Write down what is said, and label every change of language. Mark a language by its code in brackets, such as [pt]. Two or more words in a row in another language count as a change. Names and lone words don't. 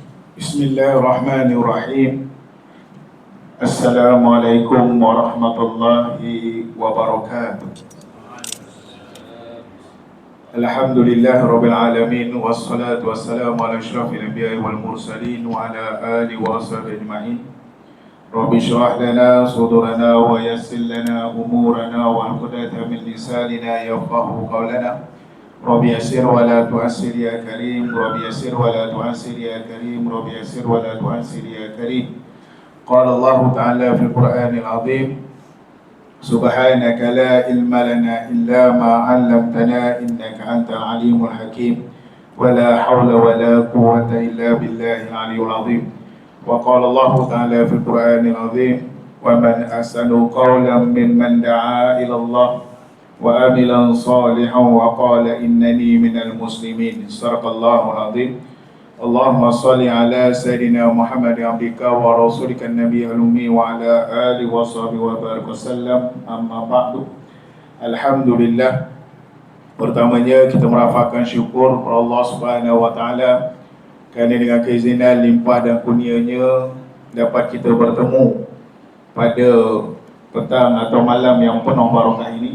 [ar] بسم الله الرحمن الرحيم. السلام عليكم ورحمة الله وبركاته. الحمد لله رب العالمين، والصلاة والسلام على أشرف الأنبياء والمرسلين وعلى آله وصحبه أجمعين. رب اشرح لنا صدورنا ويسر لنا أمورنا واحلل من لساننا يفقهوا قولنا. رب يسر ولا تعسر يا كريم، رب يسر ولا تعسر يا كريم، رب يسر ولا تعسر يا كريم. قال الله تعالى في القرآن العظيم، سبحانك لا علم لنا إلا ما علمتنا إنك أنت العليم الحكيم. ولا حول ولا قوة إلا بالله العلي العظيم. وقال الله تعالى في القرآن العظيم، ومن أحسن قولا ممن دعا إلى الله وعمل صالحا وقال إنني من المسلمين. صدق الله العظيم. اللهم صل على سيدنا محمد عبدك ورسولك النبي الأمي وعلى آله وصحبه وبارك وسلم. أما بعد. Alhamdulillah. [ms] Pertamanya kita merafakkan syukur kepada Allah [ar] سبحانه وتعالى [ms] kerana dengan keizinan limpah dan kurnianya dapat kita bertemu pada petang atau malam yang penuh barakah ini.